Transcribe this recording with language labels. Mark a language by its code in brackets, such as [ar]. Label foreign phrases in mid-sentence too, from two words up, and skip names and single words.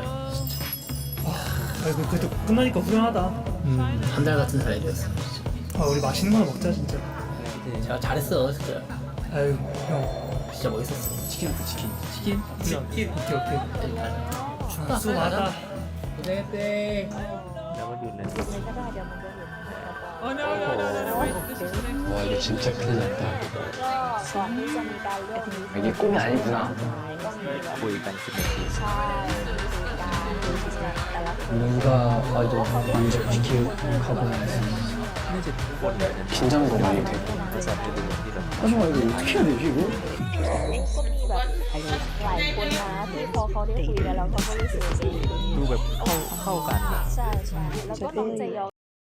[ko] 아이고 그래도 끝나니까 후련하다. 한 달 같은 사이였어. 아 우리 맛있는 거 먹자 진짜. 제가 잘했어 진짜. 아유 형 진짜 멋있었어. 치킨. 오케이. 수고 많았다. 고생했대. [en] Oh no, no, no, no, no, wait, this is the next [ko] 와 이거 진짜 큰일 났다. 이게 꿈이 아니구나. [th] คุยกัน10 นาที [ko] 누가 봐도 만족시키고 가고 긴장도 많이 되고. 하지만 이거 어떻게 해야 되지 이거? [th] หลายคนนะที่พอเขาได้คุยกันแล้วเขาก็รู้สึก ดูแบบเข้ากัน ใช่ใช่แล้วก็น้องเจยอง